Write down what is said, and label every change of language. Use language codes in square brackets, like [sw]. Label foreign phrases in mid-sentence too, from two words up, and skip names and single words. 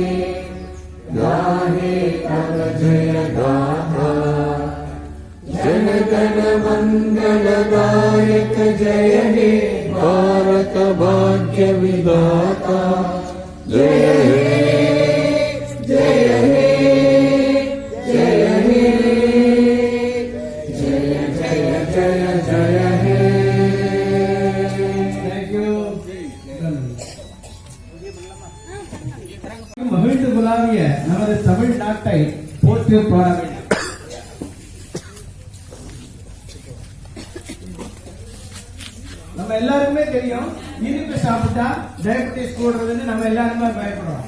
[bn] গাহে তব জয় গাথা জন গণ মঙ্গল দায়ক জয় হে ভারত ভাগ্য বিধাতা জয় হে জয় হে জয় হে জয় জয় জয় জয় হে. [ta] மகிழ்ந்து குலாவிய நமது தமிழ்நாட்டை போற்றி பாட வேண்டும். நம்ம எல்லாருக்குமே தெரியும், இனிப்பு சாப்பிட்டா டயபெட்டிஸ் கூடுறதுன்னு நம்ம எல்லாருமே பயப்படுறோம்.